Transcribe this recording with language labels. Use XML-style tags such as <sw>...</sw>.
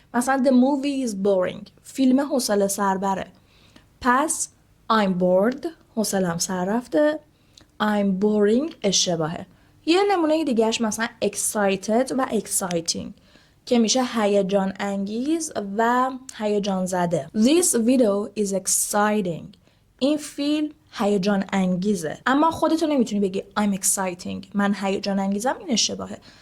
<fa>مثلا</fa> <en>the movie is boring،</en> <fa>فیلم حوصله سر بره. پس</fa> <en>I'm bored،</en> <fa>حوصلم سر رفته.</fa> <en>I'm boring</en> <fa>اشتباهه. یه نمونه دیگهش مثلا excited و exciting که میشه هیجان انگیز و هیجان زده.</fa> <en>This video is exciting،</en> <fa>این فیلم هیجان انگیزه. اما خودتو نمیتونی بگی</fa> <en>I'm exciting،</en> <fa>من هیجان انگیزم، این اشتباهه.</fa>